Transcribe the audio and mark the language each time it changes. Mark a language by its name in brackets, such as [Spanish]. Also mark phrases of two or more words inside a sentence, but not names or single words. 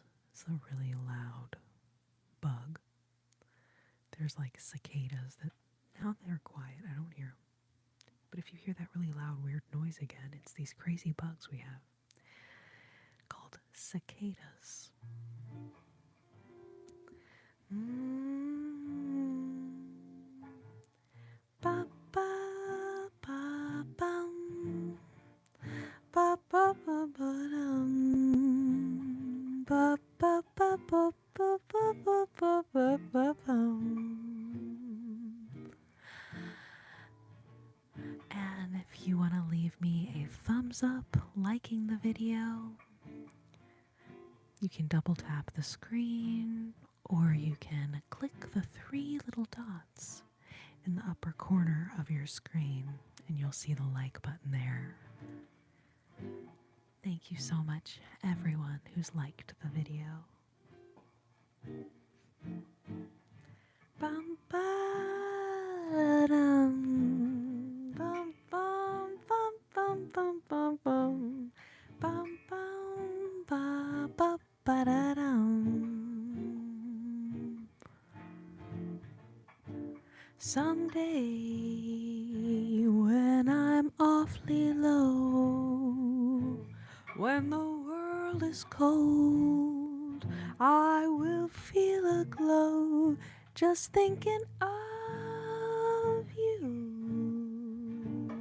[English] It's a really loud bug. There's like cicadas that now they're quiet. I don't hear them. But if you hear that really loud, weird noise again, it's these crazy bugs we have called cicadas. Ba ba ba bum. Ba ba ba ba dum. Ba ba ba ba ba ba ba ba ba ba bum. And if you want to leave me a thumbs up, liking the video, you can double tap the screen, or you can click the 3 little dots in the upper corner of your screen, and you'll see the like button there. Thank you so much, everyone who's liked the video. Bum ba dum, bum bum bum bum bum bum bum, bum bum ba ba ba da dum. Someday when I'm awfully low, when the world is cold, I will feel a glow just thinking of you.